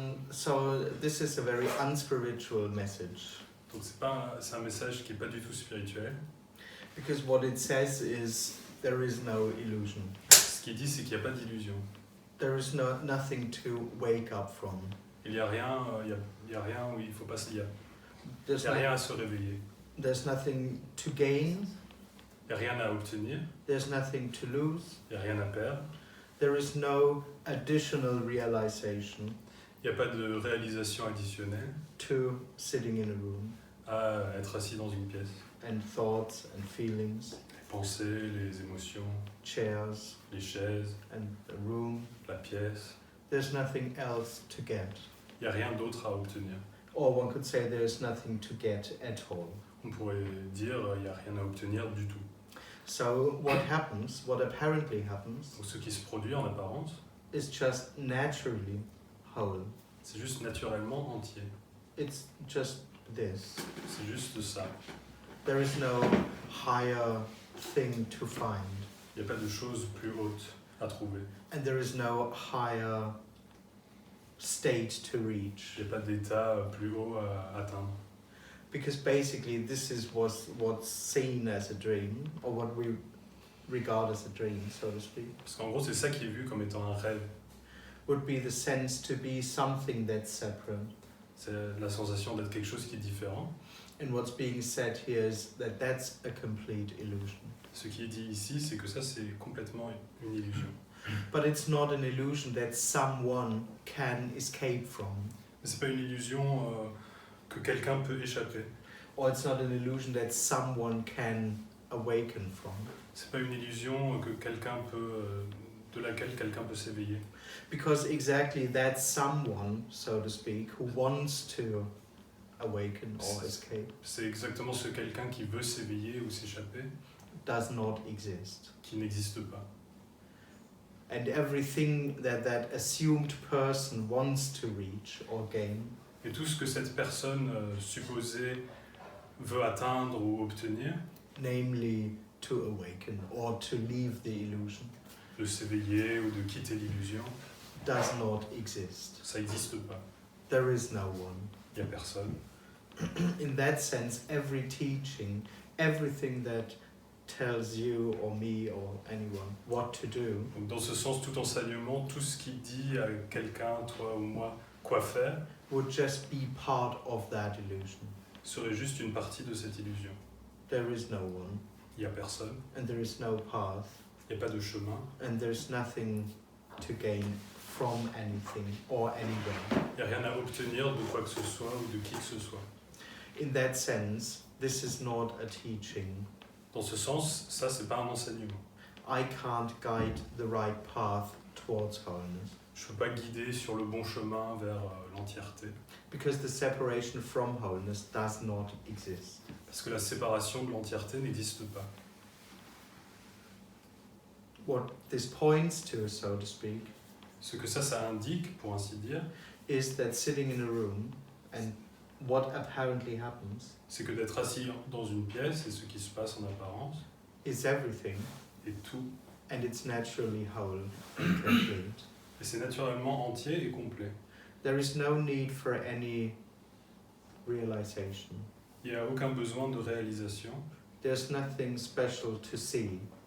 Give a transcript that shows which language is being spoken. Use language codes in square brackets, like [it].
[en] So this is a very unspiritual message. [fr] Donc c'est un message qui est pas du tout spirituel. [en] Because what it says is there is no illusion. [fr] Ce qu'il dit, c'est qu'il n'y a pas d'illusion. [en] There is nothing to wake up from. [fr] Il n'y a rien, il y a rien où il faut pas se lier. Il [en] There's [fr] n'y a rien à se réveiller. [en] There's nothing to gain. [fr] Il n'y a rien à obtenir. [en] There's nothing to lose. [fr] Il n'y a rien à perdre. [en] There is no additional realization [fr] Il n'y a pas de réalisation additionnelle [en] to sitting in a room [fr] à être assis dans une pièce. [en] and thoughts and feelings, [fr] Les pensées, les émotions, [en] chairs [fr] les chaises, [en] and a room. [fr] la pièce. [en] There's nothing else to get. [fr] Il n'y a rien d'autre à obtenir. [en] Or one could say there's nothing to get at all. [fr] On pourrait dire il n'y a rien à obtenir du tout. [en] So what happens, what apparently happens, [fr] Donc ce qui se produit en apparence, [en] is just naturally whole. [fr] c'est juste naturellement entier. [en] It's just this. [fr] C'est juste ça. [en] There is no higher thing to find. [fr] Il n'y a pas de choses plus hautes à trouver. [en] And there is no higher state to reach. [fr] Il n'y a pas d'état plus haut à atteindre. [en] Because basically this is what's seen as a dream, or what we regard as a dream, so to speak. [fr] Parce qu'en gros, c'est ça qui est vu comme étant un rêve. [en] Would be the sense to be something that's separate. [fr] C'est la sensation d'être quelque chose qui est différent. [en] And what's being said here is that that's a complete illusion. [fr] Ce qui est dit ici, c'est que ça, c'est complètement une illusion. [en] But it's not an illusion that someone can escape from. [fr] Mais c'est pas une illusion que quelqu'un peut échapper. [en] Or it's not an illusion that someone can awaken from. [fr] C'est pas une illusion que quelqu'un peut, de laquelle quelqu'un peut s'éveiller. [en] Because exactly that someone, so to speak, who wants to awaken or escape, [fr] C'est exactement ce quelqu'un qui veut s'éveiller ou s'échapper [en] does not exist. [fr] qui n'existe pas. [en] And everything that that assumed person wants to reach or gain [fr] Et tout ce que cette personne supposée veut atteindre ou obtenir, [en] namely to awaken or to leave the illusion, [fr] de s'éveiller ou de quitter l'illusion, [en] does not exist. [fr] ça n'existe pas. [en] There is no one. [fr] Il n'y a personne. [en] In that sense, every teaching, everything that tells you or me or anyone what to do, [fr] Donc dans ce sens, tout enseignement, tout ce qui dit à quelqu'un, toi ou moi, quoi faire, [en] would just be part of that illusion. [fr] serait juste une partie de cette illusion. [en] There is no one, [fr] Il n'y a personne, [en] and there is no path, [fr] il n'y a pas de chemin, [en] and there's nothing to gain from anything or anywhere. [fr] il n'y a rien à obtenir de quoi que ce soit ou de qui que ce soit. [en] In that sense, this is not a teaching. [fr] Dans ce sens, ça, c'est pas un enseignement. [en] I can't guide the right path towards wholeness, [fr] Je ne peux pas guider sur le bon chemin vers l'entièreté, [en] because the separation from wholeness does not exist. [fr] parce que la séparation de l'entièreté n'existe pas. [en] What this points to, so to speak, [fr] Ce que ça indique, pour ainsi dire, [en] is that sitting in a room and what apparently happens [fr] c'est que d'être assis dans une pièce et ce qui se passe en apparence [en] is everything, [fr] est tout, [en] and it's naturally whole and complete. [fr] et c'est naturellement entier et complet. [en] There is no need for any realization. [fr] Il n'y a aucun besoin de réalisation, [en] There's nothing special to see